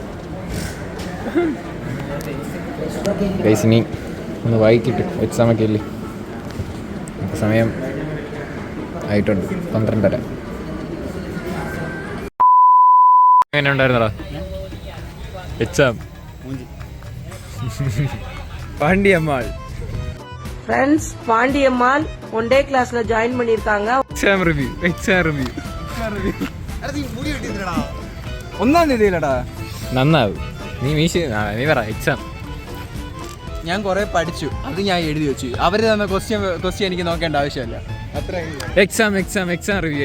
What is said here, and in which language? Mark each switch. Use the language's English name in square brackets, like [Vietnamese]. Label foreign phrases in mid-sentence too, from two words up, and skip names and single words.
[Malayalam] ഗൈസ്, ഇനി ഒന്ന് വായിക്കിട്ട് എക്സാമൊക്കെ ഇല്ലേ, സമയം ആയിട്ടുണ്ട് 12:30. എങ്ങനെ ഉണ്ടായിരുന്നടാ എക്സാം? [Tamil] பாண்டியம்மாள் ஃப்ரெண்ட்ஸ், பாண்டியம்மாள் [English] one day [Tamil] கிளாஸ்ல ஜாயின் பண்ணிருக்காங்க. [English] exam review [Malayalam] ഒന്നാം തീയതിയിലടാ. നന്നാവും. നീ പറ എക്സാം. ഞാൻ കുറെ പഠിച്ചു, അത് ഞാൻ എഴുതി വെച്ചു. അവര് തന്ന ക്വസ്റ്റ്യൻ എനിക്ക് നോക്കേണ്ട ആവശ്യമില്ല. [English] exam review